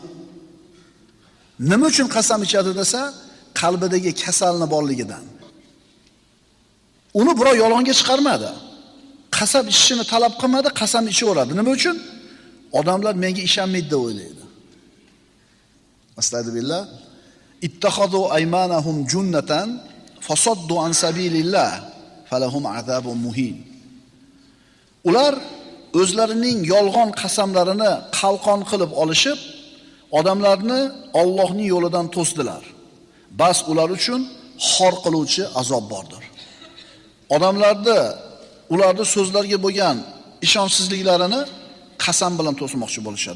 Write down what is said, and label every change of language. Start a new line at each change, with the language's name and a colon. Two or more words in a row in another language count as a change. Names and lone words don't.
Uzbek: Nima uchun qasam ichadi desa, qalbidagi kasalni borligidan. Uni birov yolg'onga chiqarmadi. Qasam ichishini talab qilmadi, qasam ichaveradi. Nima uchun? Odamlar menga ishonmaydi deb o'ylaydi.
Arabic: أستغفر الله. اتخذوا أيمانهم جنة فصدوا عن سبيل الله فلهم عذاب مهين.
Uzbek: Ular o'zlarining yolg'on qasamlarini qalqon qilib olishib, odamlarni Allohning yo'lidan to'sdilar. Bas ular uchun xor qiluvchi azob bordir. Odamlarni ularning so'zlarga bo'lgan ishonchsizliklarini qasam bilan to'smoqchi bo'lishadi.